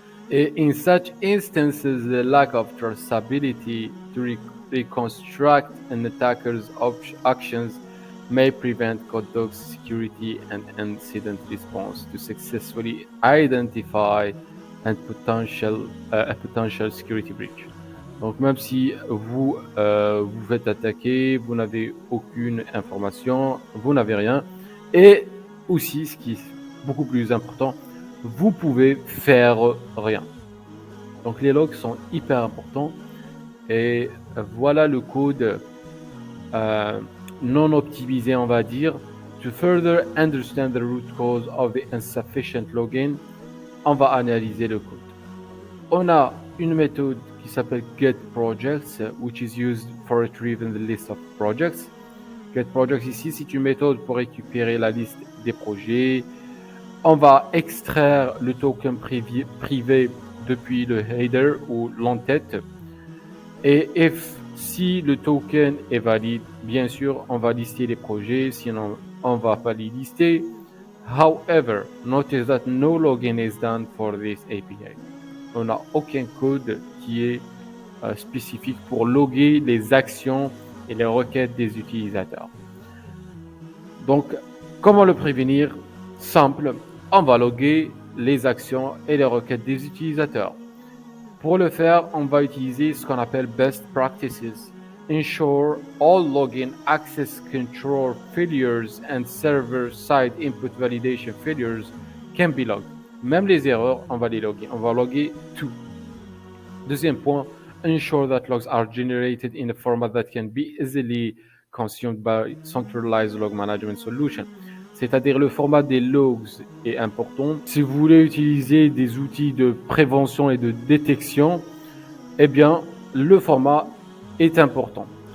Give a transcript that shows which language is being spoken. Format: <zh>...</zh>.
<en>Et in such instances, the lack of traceability to reconstruct an attacker's actions may prevent Codeg's security and incident response to successfully identify a potential security breach.</en> <fr>Donc même si vous vous faites attaquer, vous n'avez aucune information, vous n'avez rien. Et aussi, ce qui est beaucoup plus important, vous pouvez faire rien. Donc les logs sont hyper importants. Et voilà le code non optimisé, on va dire.</fr> <en>To further understand the root cause of the insufficient login,</en> <fr>on va analyser le code. On a une méthode qui s'appelle getProjects,</fr> <en>which is used for retrieving the list of projects.</en> <fr>GetProjects ici, c'est une méthode pour récupérer la liste des projets. On va extraire le token privé depuis le header ou l'entête. Et si le token est valide, bien sûr, on va lister les projets, sinon on va pas les lister.</fr> <en>However, notice that no login is done for this API.</en> <fr>On n'a aucun code qui est spécifique pour loguer les actions et les requêtes des utilisateurs. Donc, comment le prévenir? Simple, on va loguer les actions et les requêtes des utilisateurs. Pour le faire, on va utiliser ce qu'on appelle best practices.</fr> <en>Ensure all login access control failures and server-side input validation failures can be logged.</en> <fr>Même les erreurs, on va les loguer. On va loguer tout. Deuxième point,</fr> <en>ensure that logs are generated in a format that can be easily consumed by centralized log management solution.</en> <fr>C'est-à-dire le format des logs est important. Si vous voulez utiliser des outils de prévention et de détection, eh bien, le format est important.</fr>